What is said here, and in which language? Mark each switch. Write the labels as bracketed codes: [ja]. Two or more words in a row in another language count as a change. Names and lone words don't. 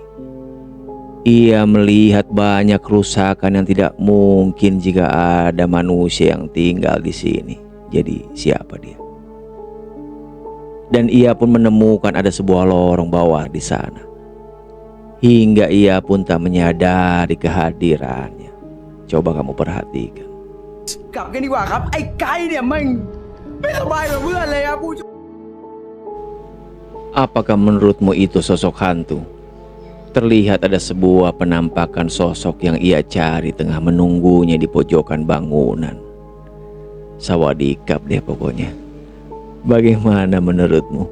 [id] Ia melihat banyak kerusakan yang tidak mungkin jika ada manusia yang tinggal di sini. Jadi siapa dia? Dan ia pun menemukan ada sebuah lorong bawah di sana. Hingga ia pun tak menyadari kehadirannya. Coba kamu perhatikan. [th] กลับกันดีกว่าครับไอ้ไก่เนี่ยมันไม่สบายกับเพื่อนเลยครับผู้ชม [id] Apakah menurutmu itu sosok hantu? Terlihat ada sebuah penampakan sosok yang ia cari tengah menunggunya di pojokan bangunan. Sawadikap deh pokoknya. Bagaimana menurutmu?